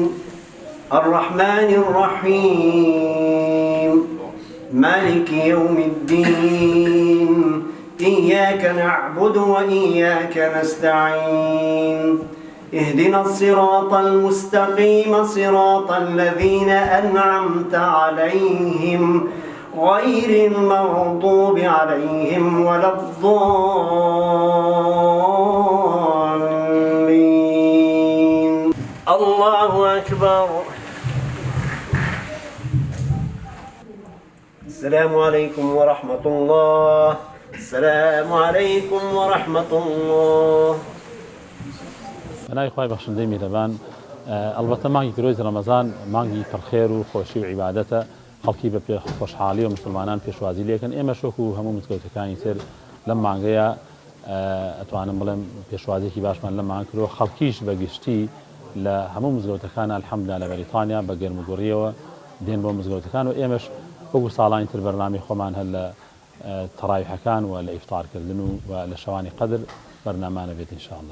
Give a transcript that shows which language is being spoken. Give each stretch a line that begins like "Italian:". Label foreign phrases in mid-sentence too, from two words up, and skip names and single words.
Arabic: الرحمن الرحيم مالك يوم الدين إياك نعبد وإياك نستعين اهدنا الصراط المستقيم صراط الذين أنعمت عليهم غير المغضوب عليهم ولا الضالين. الله أكبر. السلام عليكم ورحمة الله. السلام عليكم ورحمة الله.
Central Kurdish: بنای خوای بەخشندەی میهرەبان ئەلبەتە مانگی پیرۆزی ڕەمەزان مانگی پڕخێر و خۆشی و عیبادەتە خەڵکی بە خۆشحاڵی و مسلمانان پێشوازی لێکن ئێمە شۆک و هەموو مزگەوتەکانی تر لەم مانگەیە ئەتوانم بڵێم پێشوازیێکی باشمان لە مانگ کردەوە خەڵکیش بەگشتی لە هەموو مزگەوتەکان الحەمدوللا لە بەریتانیا بە گەرموگوڕیەوە دێن بۆ مزگەوتەکان و ئێمەش وەکو ساڵانی تر بەرنامەی خۆمان هەر لە تەڕاویحەکان و لە ئیفتارکردن و لە شەوانی قەدر بەرنامانە بێت ئینشاءالله.